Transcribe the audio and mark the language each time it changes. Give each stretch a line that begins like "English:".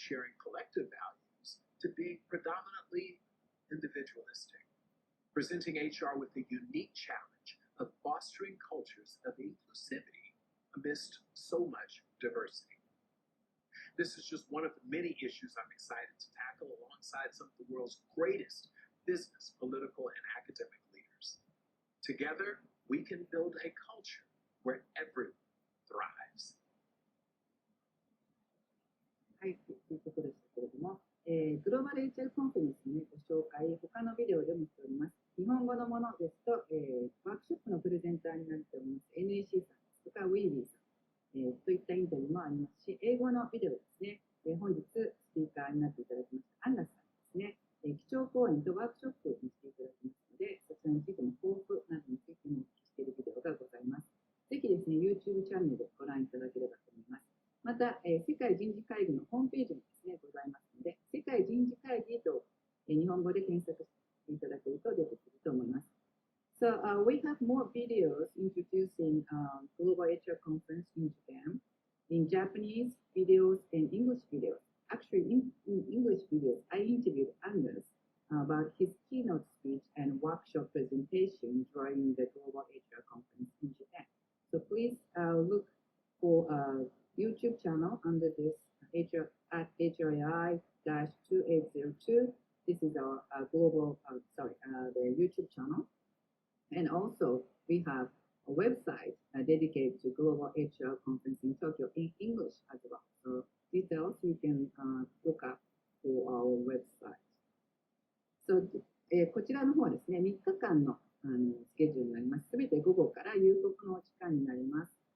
English: sharing collective values to being predominantly individualistic, presenting HR with the unique challenge of fostering cultures of inclusivity amidst so much diversity. This is just one of the many issues I'm excited to tackle alongside some of the world's greatest business, political, and academic leaders. Together, we can build a culture where everyone thrives.
Japanese: はい、ということでしたけれども、グローバル HR コンフェレンスの、ご紹介、他のビデオでもしております。日本語のものですと、ワークショップのプレゼンターになっております NEC さんですとか、ウィービーさん、といったインタビューもありますし、英語のビデオですね、本日スピーカーになっていただきましたアンガスさんですね、基調講演とワークショップにしていただきますので、そちらについても抱負などについてもお聞きしているビデオがございます。ぜひですね、YouTube チャンネルでご覧いただければと思います。また、世界人事会議のホームページにですね、ございますので、世界人事会議と、日本語で検索していただけると出てくると思います。
English: So, we have more videos introducing Global HR Conference in Japan, in Japanese videos and English videos. Actually, in English videos, I interviewed Angus about his keynote speech and workshop presentation during the Global HR Conference in Japan. So please look for YouTube channel under this at HRAI-2802. This is our the YouTube channel. And also, we have a website dedicated to Global HR Conference in Tokyo in English as well. So details you can look up for our website.
Japanese: So, こちらの方はですね、3日間のスケジュールになります。すべて午後から夕刻の時間になります。